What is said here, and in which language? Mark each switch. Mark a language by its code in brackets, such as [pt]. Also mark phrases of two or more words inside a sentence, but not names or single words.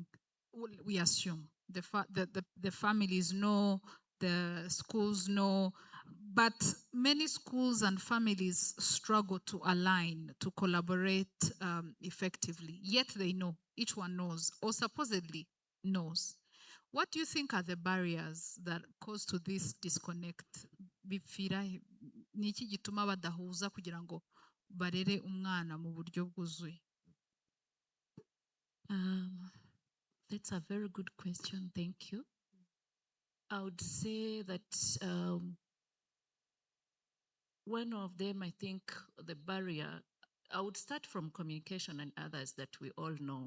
[en] We assume the families know, the schools know, but many schools and families struggle to align, to collaborate effectively. Yet they know, each one knows, or supposedly knows. What do you think are the barriers that cause to this disconnect? [rw] Bipfira niki gituma badahuza kugira ngo barere umwana mu buryo bwuzuye? [en] That's a very good question. Thank you. I would say that one of them, I think, the barrier, I would start from communication and others that we all know.